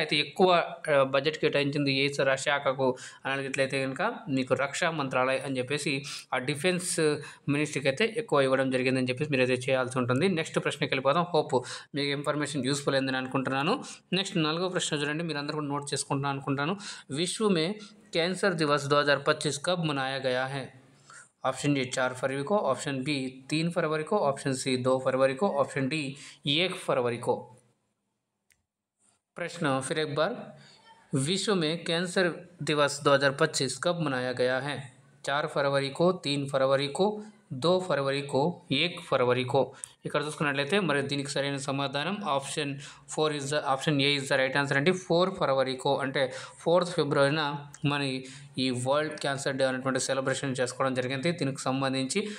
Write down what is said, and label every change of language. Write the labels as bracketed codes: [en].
[te] అయితే ఎక్కువ బడ్జెట్ కేటాయించింది ఏ శాఖకు అన్నట్లయితే కనుక మీకు రక్షా మంత్రాలయ్ అని చెప్పేసి ఆ డిఫెన్స్ మినిస్ట్రీకి అయితే ఎక్కువ ఇవ్వడం జరిగిందని చెప్పేసి మీరు అయితే చేయాల్సి ఉంటుంది. నెక్స్ట్ ప్రశ్నకి వెళ్ళిపోదాం. హోప్ మీకు ఇన్ఫర్మేషన్ యూస్ఫుల్ అయిందని అనుకుంటున్నాను. నెక్స్ట్ 4వ ప్రశ్న చూడండి, మీరు అందరూ కూడా నోట్ చేసుకుంటున్నాను అనుకుంటాను. [hi] విశ్వ మే कैंसर दिवस 2025 कब मनाया गया है? ऑप्शन ए 4 फरवरी को, ऑप्शन बी 3 फरवरी को, ऑप्शन सी 2 फरवरी को, ऑप्शन डी 1 फरवरी को। प्रश्न फिर एक बार, विश्व में कैंसर दिवस 2025 कब मनाया गया है? 4 फरवरी को, 3 फरवरी को, 2 फरवरी को, 1 फरवरी को। [te] ఇక్కడ చూసుకున్నట్లయితే మరి దీనికి సరైన సమాధానం option ఏ [en] is the right answer [te] అండి. 4 ఫరవరికో అంటే 4th ఫిబ్రవరిన మన ఈ వరల్డ్ క్యాన్సర్ డే అనేటువంటి సెలబ్రేషన్ చేసుకోవడం జరిగింది దీనికి సంబంధించి.